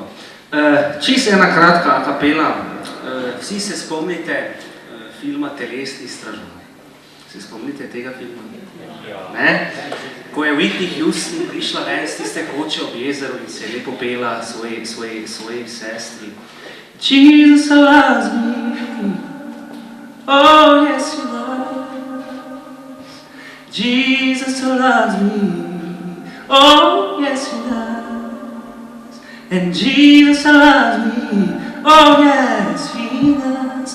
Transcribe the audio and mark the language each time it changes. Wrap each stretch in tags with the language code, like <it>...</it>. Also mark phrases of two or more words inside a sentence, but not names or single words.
<sl>Čisto ena kratka a kapela. Vsi se spomnite filma Telesni stražarji. Se spomnite tega filma? Ne? Ko je Whitney Houston prišla ven z tiste koče ob jezeru in se je lepo pela svoji sestri.</sl> <en>Jesus loves me, oh yes he does. Jesus loves me, oh yes he does. And Jesus loves me, oh yes he does.</en>